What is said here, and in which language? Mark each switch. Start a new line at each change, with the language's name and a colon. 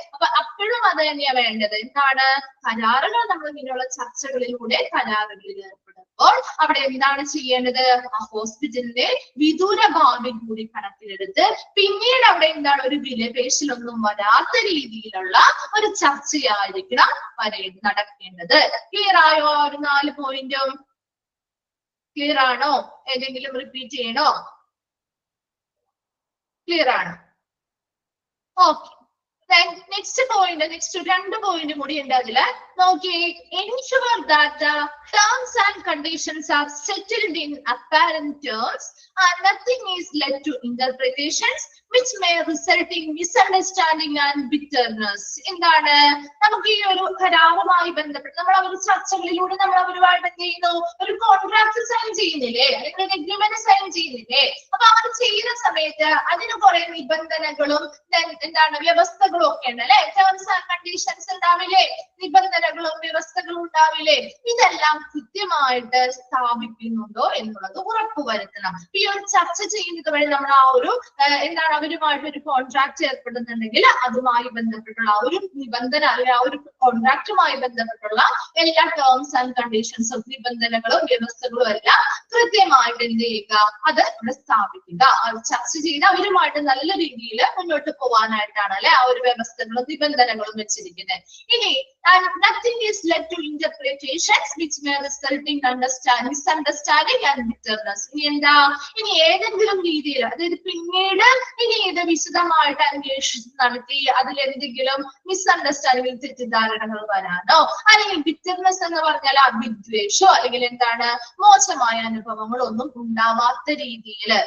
Malayalam: അപ്പൊ അപ്പോഴും അത് തന്നെയാ വേണ്ടത്. എന്താണ്, കരാറുകൾ നമ്മൾ ഇങ്ങനെയുള്ള ചർച്ചകളിലൂടെ കരാറുകളിൽ ഏർപ്പെടുമ്പോൾ അവിടെ എന്താണ് ചെയ്യേണ്ടത്, ആ ഹോസ്പിറ്റലിന്റെ വിദൂര ഭാവി കൂടി കണക്കിലെടുത്ത് പിന്നീട് അവിടെ എന്താണ് ഒരു വിലപേശലൊന്നും വരാത്ത രീതിയിലുള്ള ഒരു ചർച്ചയായിരിക്കണം നടക്കേണ്ടത്. ക്ലിയർ ആയോ? ഒരു 4 പോയിന്റും ക്ലിയർ ആണോ? ഏതെങ്കിലും റിപ്പീറ്റ് ചെയ്യണോ? ക്ലിയർ ആണ്? Okay. Next point, next 2 point കൂടി ഉണ്ട് അതില്.
English: നോക്കിയേ, ensure that the terms and conditions are settled in apparent terms and nothing is led to interpretations which may result in misunderstanding and bitterness.
Malayalam: എന്താണ് നമുക്ക് ഈ ഒരു കരാറുമായി ബന്ധപ്പെട്ട് നമ്മൾ അവർ ചർച്ചകളിലൂടെ നമ്മൾ അവരുമായിട്ട് എന്ത് ചെയ്യുന്നു, ഒരു കോൺട്രാക്ട് സൈൻ ചെയ്യുന്നില്ലേ, അല്ലെങ്കിൽ ഒരു എഗ്രിമെന്റ് സൈൻ ചെയ്യുന്നില്ലേ? അപ്പൊ അവർ ചെയ്യുന്ന സമയത്ത് അതിന് കുറെ നിബന്ധനകളും എന്താണ് വ്യവസ്ഥകളും ഒക്കെ ഉണ്ട് അല്ലെ. ടേംസ് ആൻഡ് കണ്ടീഷൻസ് ഉണ്ടാവില്ലേ, നിബന്ധനകളും വ്യവസ്ഥകളും ഉണ്ടാവില്ലേ? ഇതെല്ലാം കൃത്യമായിട്ട് സ്ഥാപിക്കുന്നുണ്ടോ എന്നുള്ളത് ഉറപ്പുവരുത്തണം. ഈ ഒരു ചർച്ച ചെയ്യുന്നത് വഴി നമ്മൾ ആ ഒരു എന്താണ് അവരുമായിട്ട് ഒരു കോൺട്രാക്ട് ഏർപ്പെടുന്നുണ്ടെങ്കിൽ അതുമായി ബന്ധപ്പെട്ടുള്ള ആ ഒരു നിബന്ധന അല്ലെങ്കിൽ ആ ഒരു കോൺട്രാക്റ്റുമായി ബന്ധപ്പെട്ടുള്ള എല്ലാ ടേംസ് ആൻഡ് കണ്ടീഷൻസും നിബന്ധനകളും വ്യവസ്ഥകളും എല്ലാം കൃത്യമായിട്ട് എന്ത് ചെയ്യുക, അത് ഇവിടെ സ്ഥാപിക്കുക. അത് ചർച്ച ചെയ്ത് അവരുമായിട്ട് നല്ല രീതിയിൽ മുന്നോട്ട് പോകാനായിട്ടാണ് അല്ലെ ആ ഒരു വ്യവസ്ഥകളും നിബന്ധനകളും വെച്ചിരിക്കുന്നത്.
English: ഇനി nothing is led to interpretations which may result in misunderstanding and bitterness.
Malayalam: ഇനി എന്താ, ഇനി ഏതെങ്കിലും രീതിയിൽ അതായത് പിന്നീട് ഇനി ഇത് വിശദമായിട്ട് അന്വേഷിച്ച് നടത്തി അതിലെന്തെങ്കിലും മിസ്അണ്ടർസ്റ്റാൻഡിംഗ് തെറ്റിദ്ധാരണകൾ വരാനോ അല്ലെങ്കിൽ ബിറ്റർനെസ് എന്ന് പറഞ്ഞാൽ വിദ്വേഷോ അല്ലെങ്കിൽ എന്താണ് മോശമായ അനുഭവങ്ങളൊന്നും ഉണ്ടാവാത്ത രീതിയിൽ.